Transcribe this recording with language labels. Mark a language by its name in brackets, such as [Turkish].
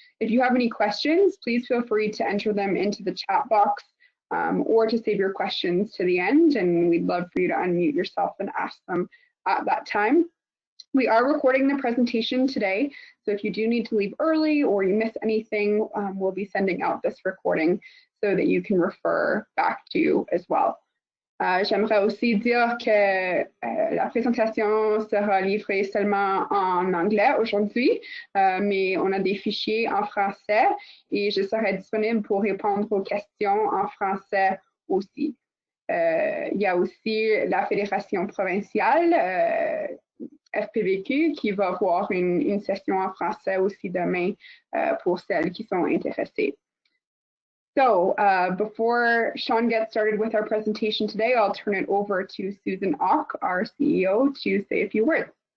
[English] If you have any questions, please feel free to enter them into the chat box or to save your questions to the end, and we'd love for you to unmute yourself and ask them at that time. We are recording the presentation today, so if you do need to leave early or you miss anything, we'll be sending out this recording so that you can refer back to as well. [French] J'aimerais aussi dire que la présentation sera livrée seulement en anglais aujourd'hui, mais on a des fichiers en français et je serai disponible pour répondre aux questions en français aussi. Il y a aussi la Fédération provinciale FPVQ qui va avoir une session en français aussi demain pour celles qui sont intéressées. [English] So before Sean gets started with our presentation today, I'll turn it over to Susan Ock, our CEO, to say a few words.